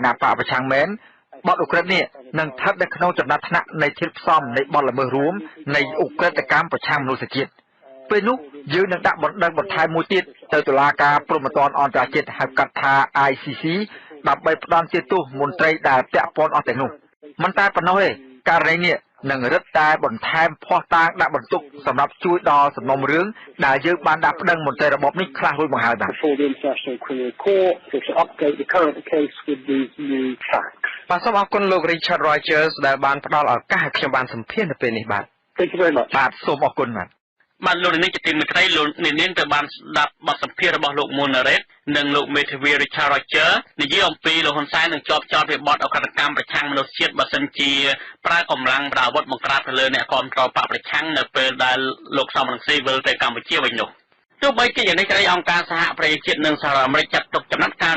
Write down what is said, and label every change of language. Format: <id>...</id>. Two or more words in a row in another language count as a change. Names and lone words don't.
<km>ណៈបកប្រឆាំងមែនបទឧក្រិដ្ឋនេះនឹងស្ថិតនៅក្នុងចំណាត់ថ្នាក់នៃធាតុផ្សំនៃបទល្មើសរួមនៃឧក្រិដ្ឋកម្មប្រឆាំងមនុស្សជាតិពេលនោះយើងនឹងដាក់បណ្ដឹងបន្ថែមមួយទៀតទៅតុលាការព្រហ្មទណ្ឌអន្តរជាតិហៅកាត់ថា ICC ដើម្បីផ្ដន់ទោសមន្ត្រីដែលពាក់ព័ន្ធអស់ទាំងនោះមិនតែប៉ុណ្ណោះទេករណីនេះនឹងរឹតតែបន្ថែមភ័ស្តុតាងដាក់បន្ទុកសម្រាប់ជួយដល់សំណុំរឿងដែលយើងបានដាក់ប្តឹងមន្ត្រីរបបនេះខ្លះរួចមកហើយបាទ</km> <en>For the International Criminal Court to update the current case with these new facts.</en> <km>បាទសូមអរគុណលោក Richard Rogers ដែលបានផ្ដល់ឱកាសឲ្យខ្ញុំបានសម្ភាសន៍នៅពេលនេះបាទ</km> <en>Thank you very much.</en> <km>បាទសូមអរគុណបាទ បាទលោកនាងជាទីមេត្រីលោកនាងទៅបានស្ដាប់បទសម្ភាសន៍របស់លោក Monaret និងលោកមេធាវី Richard Rogers និយាយអំពីលោកហ៊ុនសែននឹងជាប់ចោទពីបទអក្រិតកម្មប្រឆាំងមនុស្សជាតិបើសិនជាប្រើកម្លាំងប្រដាប់អាវុធបង្ក្រាបទៅលើអ្នកគាំទ្របកប្រឆាំងនៅពេលដែលលោកសំរងស៊ីវិលទៅកម្ពុជាវិញនោះទោះបីជាយ៉ាងនេះក្តីអង្គការសហប្រជាជាតិនិងសហរដ្ឋអាមេរិកចាត់ទុកចំណាត់ការ</km>